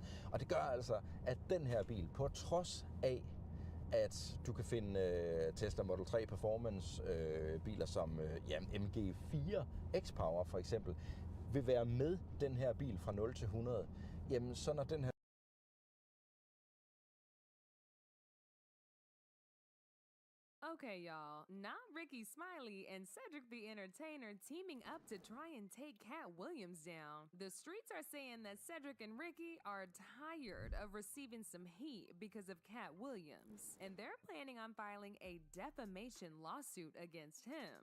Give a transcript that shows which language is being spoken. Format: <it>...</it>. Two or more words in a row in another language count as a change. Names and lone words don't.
<da>Og det gør altså, at den her bil, på trods af, at du kan finde Tesla Model 3 Performance biler som MG4 X-Power for eksempel, vil være med den her bil fra 0 til 100. Jamen, så når den her</da> <en>Okay, y'all, not Ricky Smiley and Cedric the Entertainer teaming up to try and take Cat Williams down. The streets are saying that Cedric and Ricky are tired of receiving some heat because of Cat Williams, and they're planning on filing a defamation lawsuit against him.</en>